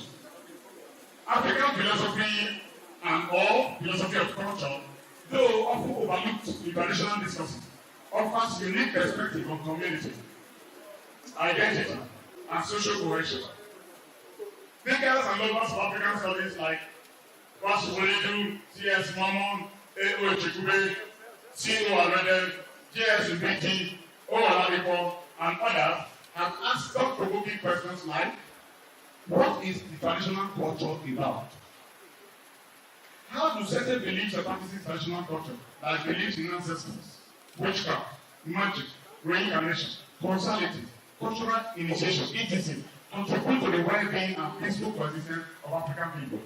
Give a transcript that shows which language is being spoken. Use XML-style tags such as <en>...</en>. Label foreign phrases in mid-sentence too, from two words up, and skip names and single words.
<en>African philosophy and or philosophy of culture, though often overlooked in traditional discourses, offers unique perspective on community, identity, and social cohesion. Thinkers and lovers of African studies like Prof. C.S. Mamon, A.O. Chikube, C.O. Alrede, J.S. Ubiti, O. Oladipo, and others have asked thought-provoking questions like, what is the traditional culture about? How do certain beliefs or practices traditional culture, like beliefs in ancestors, witchcraft, magic, reincarnation, causality, cultural initiation, etc., contribute to the well-being and peaceful coexistence of African people?</en>